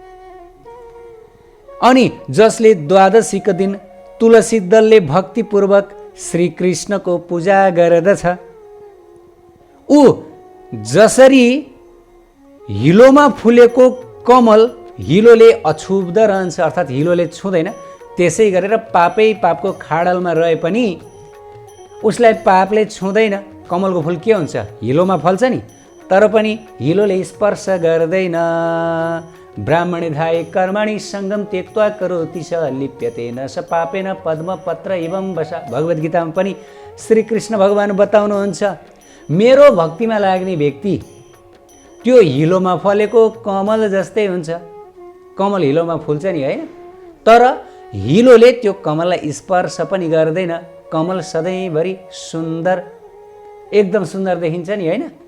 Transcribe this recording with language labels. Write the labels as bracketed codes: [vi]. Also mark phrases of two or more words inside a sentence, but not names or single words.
[ne] अनि जसले द्वादशीको दिन तुलसी दलले भक्तिपूर्वक श्रीकृष्णको पूजा गर्दछ, ऊ जसरी हिलोमा फुलेको कमल हिलोले अछुब्द रहन्छ, अर्थात् हिलोले छुँदैन, त्यसै गरेर पापै पापको खाडलमा रहे पनि उसलाई पापले छुँदैन। कमलको फुल के हुन्छ? हिलोमा फल्छ नि, तर पनि हिलोले स्पर्श गर्दैन। [sa] ब्राह्मणे धाय कर्मणि सङ्गम त्यक्त्वा करोति स लिप्यते न स पापेन पद्मपत्र एवं वसा। [ne] भगवद् गीतामा पनि श्रीकृष्ण भगवान् बताउनुहुन्छ, मेरो भक्तिमा लाग्ने व्यक्ति त्यो हिलोमा फलेको कमल जस्तै हुन्छ। कमल हिलोमा फुल्छ नि, होइन? तर हिलोले त्यो कमललाई स्पर्श पनि गर्दैन। कमल सधैँभरि सुन्दर, एकदम सुन्दर देखिन्छ नि, होइन?